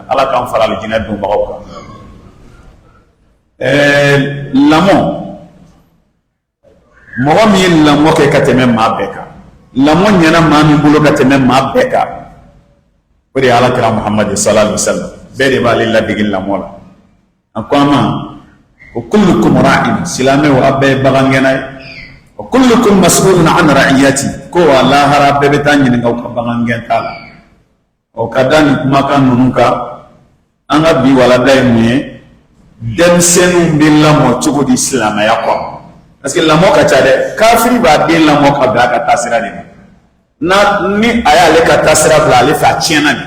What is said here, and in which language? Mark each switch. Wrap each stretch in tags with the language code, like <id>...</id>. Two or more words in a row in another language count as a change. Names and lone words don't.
<bm>Ala k'an fara alijinɛ donbagaw kan. Lamɔ, mɔgɔ min ye lamɔ kɛ ka tɛmɛ maa bɛɛ kan, lamɔ ɲɛna maa min bolo ka tɛmɛ maa bɛɛ kan, o de ye Alakira Muhamadi</bm> <ar>صلى الله عليه وسلم.</ar> <bm>Bɛɛ de b'ale ladege lamɔ la. A ko an ma ko</bm> <ar>كلكم راع,</ar> <bm>silamɛw a bɛɛ ye bagangɛnna ye,</bm> <ar>وكلكم مسؤول عن رعيته,</ar> <bm>ko wa lahara bɛɛ bɛ taa ɲininka u ka bagangɛn ta la. O ka da nin kumakan ninnu kan, an ka bi walanda ye mun ye? denmisɛnninw bɛ lamɔ cogo di silamɛya kɔnɔ</bm> <fr>parce que</fr> <bm>lamɔ ka ca dɛ kafiri b'a den lamɔ ka bila a ka taasira de ma ni a y'ale ka taasira bila ale fɛ a tiɲɛna de</bm>